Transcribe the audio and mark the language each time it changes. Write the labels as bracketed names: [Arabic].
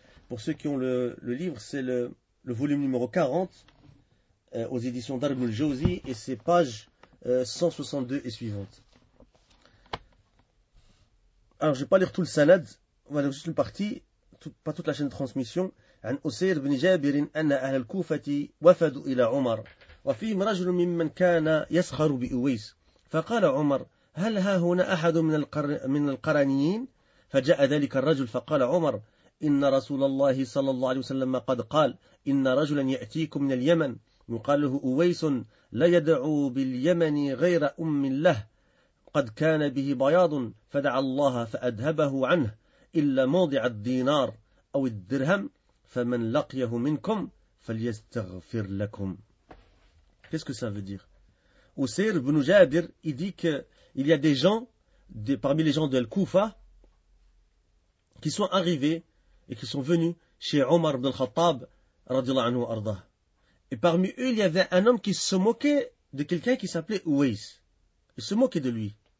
[French] Pour ceux qui ont le livre, c'est le volume numéro 40 aux éditions d'Ibn al-Jawzi et c'est page 162 et suivante. Alors, je ne vais pas lire tout le sanad, on va lire juste une partie, pas toute la chaîne de transmission. [Arabic] عن أسير بن جابر أن أهل الكوفة وفدوا إلى عمر وفيهم رجل ممن كان يسخر بأويس فقال عمر هل ها هنا أحد من القرنيين؟ فجاء ذلك الرجل فقال عمر إن رسول الله صلى الله عليه وسلم قد قال إن رجلا يأتيكم من اليمن يقال له أويس لا يدعو باليمن غير أم له قد كان به بياض فدعا الله فأذهبه عنه إلا موضع الدينار أو الدرهم فمن لقيه منكم فليستغفر لكم. [French] Qu'est-ce que ça veut dire? Usair ibn Jabir, il dit qu'il y a des gens, parmi les gens de Al-Kufa, qui sont arrivés et qui sont venus chez Omar ibn al-Khattab, radiallahu anhu arda. Et parmi eux, il y avait un homme qui se moquait de quelqu'un qui s'appelait Uwais. Il se moquait de lui.